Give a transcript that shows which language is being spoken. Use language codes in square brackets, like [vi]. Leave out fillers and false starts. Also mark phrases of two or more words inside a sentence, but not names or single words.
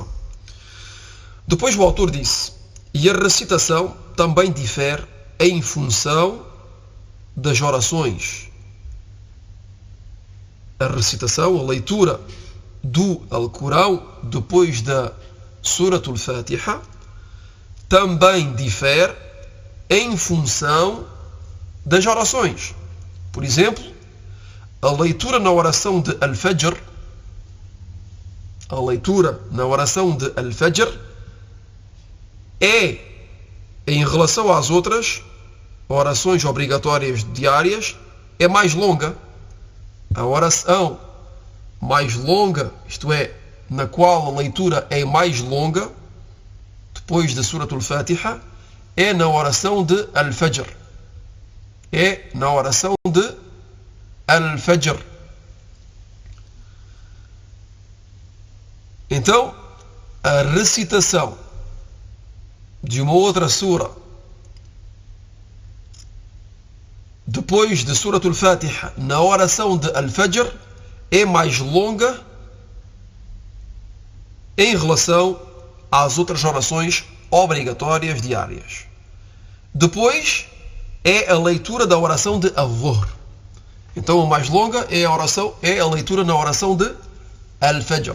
[pt] Depois o autor disse: e a recitação também difere em função das orações. A recitação, a leitura do Alcorão depois da Surat al-Fatiha, também difere em função das orações. Por exemplo, a leitura na oração de Al-Fajr, é, em relação às outras orações obrigatórias diárias, é mais longa. A oração mais longa, isto é, na qual a leitura é mais longa, depois da Surat al-Fatiha, é na oração de Al-Fajr. É na oração de Al-Fajr. Então, a recitação de uma outra sura depois de Surat al-Fatiha na oração de Al-Fajr é mais longa em relação às outras orações obrigatórias diárias. Depois é a leitura da oração de Al-Dhuhr. Então a mais longa é a leitura na oração de Al-Fajr.